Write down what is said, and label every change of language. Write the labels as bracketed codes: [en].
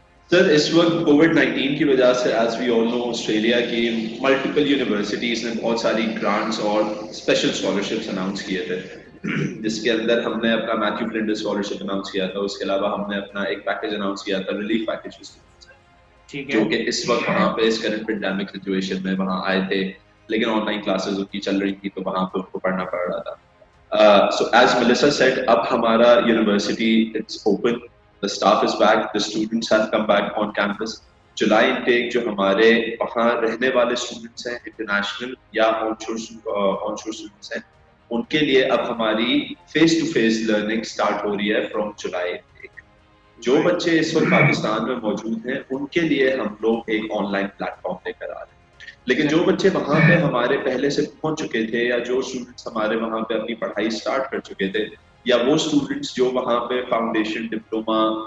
[ur] سر اس وقت کووڈ-19 کی وجہ سے [en] as we all know [ur] Australia کی ملٹیپل یونیورسٹیز نے بہت ساری گرانٹس اور اسپیشل اسکالرشپس اناؤنس کیے تھے, جس کے اندر ہم نے اپنا میتھیو فلنڈر اسکالرشپ اناؤنس کیا تھا. اس کے علاوہ ہم نے اپنا ایک پیکیج اناؤنس کیا تھا, ریلیف پیکیج, جو کہ اس وقت وہاں پہ اس کرنٹ پینڈیمک سچویشن میں وہاں آئے تھے, لیکن آن لائن کلاسز ان کی چل رہی تھی تو وہاں پہ ان کو پڑھنا پڑ رہا تھا. [en] So as Melissa said, [ur] اب ہمارا university [en] it's open, the staff is back, the students have come back on campus. [ur] July intake جو ہمارے وہاں رہنے والے اسٹوڈنٹس ہیں, انٹرنیشنل یا آن شور اسٹوڈنٹس ہیں, ان کے لیے اب ہماری face to face learning start ہو رہی ہے فرام جولائی انٹیک. جو بچے اس وقت پاکستان میں موجود ہیں ان کے لیے ہم لوگ ایک آن لائن پلیٹ فارم لے کر آ رہے ہیں, لیکن جو بچے وہاں پہ ہمارے پہلے سے پہنچ چکے تھے, یا جو اسٹوڈنٹس ہمارے وہاں پہ اپنی پڑھائی اسٹارٹ کر چکے تھے, یا وہ اسٹوڈنٹس جو وہاں پہ فاؤنڈیشن, ڈپلوما,